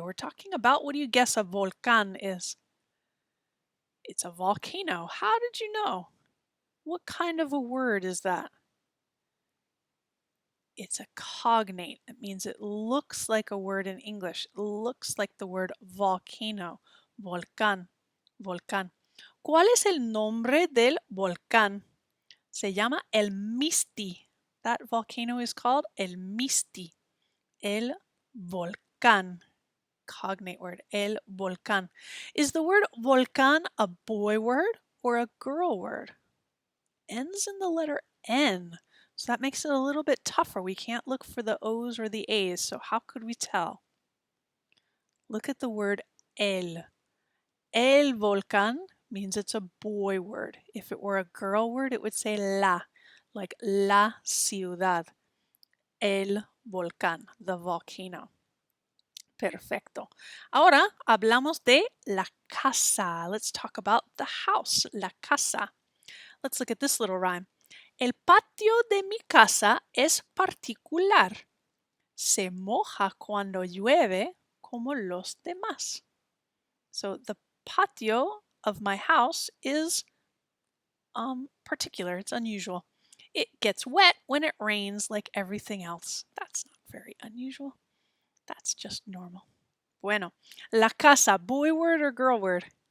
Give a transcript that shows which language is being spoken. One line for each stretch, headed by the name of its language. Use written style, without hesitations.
English: We're talking about, what do you guess a volcán is? It's a volcano. How did you know? What kind of a word is that? It's a cognate. It means it looks like a word in English. It looks like the word volcano.
Spanish: Volcán. Volcán. ¿Cuál es el nombre del volcán? Se llama el Misti.
English: That volcano is called el Misti.
Spanish: El volcán.
English: Cognate word.
Spanish: El volcán.
English: Is the word volcán a boy word or a girl word? Ends in the letter N. So that makes it a little bit tougher. We can't look for the O's or the A's. So how could we tell? Look at the word el. El volcán means it's a boy word. If it were a girl word, it would say la, like la ciudad.
Spanish: El volcán,
English: the volcano.
Spanish: Perfecto. Ahora hablamos de la casa.
English: Let's talk about the house, la casa. Let's look at this little rhyme.
Spanish: El patio de mi casa es particular. Se moja cuando llueve como los demás.
English: So the patio of my house is particular. It's unusual. It gets wet when it rains like everything else. That's not very unusual. That's just normal. Bueno, la casa, boy word or girl word?